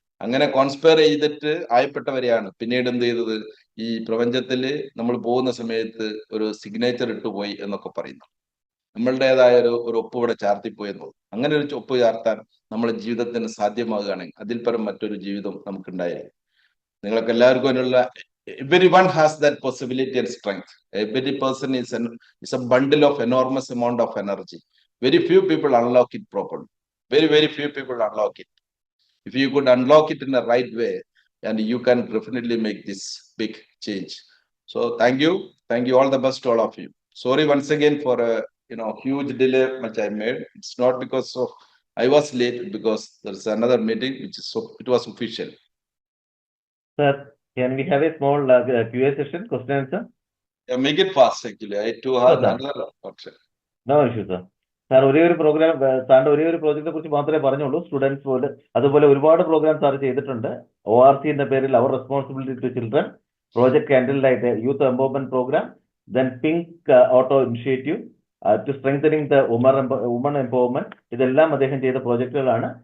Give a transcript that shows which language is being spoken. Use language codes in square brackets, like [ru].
[ml] അങ്ങനെ കോൺസ്പയർ ചെയ്തിട്ട് ആയപ്പെട്ടവരെയാണ് പിന്നീട് എന്ത് ചെയ്തത്? ഈ പ്രപഞ്ചത്തിൽ നമ്മൾ പോകുന്ന സമയത്ത് ഒരു സിഗ്നേച്ചർ ഇട്ടുപോയി എന്നൊക്കെ പറയുന്നു. നമ്മളുടേതായ ഒരു ഒപ്പ് ഇവിടെ ചാർത്തിപ്പോയി എന്നത്. അങ്ങനെ ഒരു ഒപ്പ് ചാർത്താൻ നമ്മുടെ ജീവിതത്തിന് സാധ്യമാകുകയാണെങ്കിൽ അതിൽ പരം മറ്റൊരു ജീവിതം നമുക്ക് ഉണ്ടായിരിക്കും. നിങ്ങൾക്ക് എല്ലാവർക്കും അതിനുള്ള [en] everyone has that possibility and strength. Every person is a bundle of enormous amount of energy. Very few people unlock it properly. Very few people unlock it. If you could unlock it in the right way, and you can definitely make this big change. So thank you all the best to all of you. Sorry once again for a huge delay which I made. It's not because of I was late, because there's another meeting it was official. Sir, can we have a small Q&A session, question and answer? Yeah, make it fast actually. I too have another option. No issue, sir. [ml] Sir ഒരേ ഒരു programme, സാറിന്റെ ഒരേ ഒരു പ്രോജക്റ്റിനെ കുറിച്ച് മാത്രമേ പറഞ്ഞുള്ളൂ. Students പോലെ അതുപോലെ ഒരുപാട് പ്രോഗ്രാം സാർ ചെയ്തിട്ടുണ്ട്. ORC എന്ന പേരിൽ അവർ responsibility to children, project candle light youth empowerment programme, [en] then pink auto initiative to strengthening the woman empowerment, [ml] ഇതെല്ലാം അദ്ദേഹം ചെയ്ത പ്രോജക്റ്റുകളാണ്.